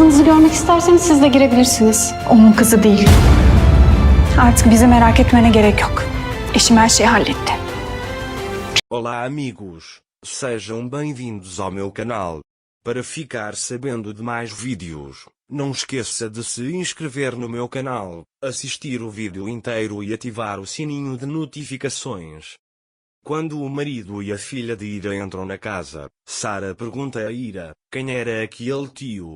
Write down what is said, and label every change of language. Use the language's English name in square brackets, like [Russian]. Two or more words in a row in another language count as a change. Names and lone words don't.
[Turkish] kızınızı görmek isterseniz siz de girebilirsiniz. Onun kızı değil. Artık bizi merak etmene gerek yok. Eşim her şeyi halletti. [Portuguese] Olá amigos, sejam bem-vindos ao meu canal. Para ficar sabendo de mais vídeos, não esqueça de se inscrever no meu canal, assistir o vídeo inteiro e ativar o sininho de notificações. Quando o marido e a filha de Ira entram na casa, Sara pergunta a Ira, quem era aquele tio?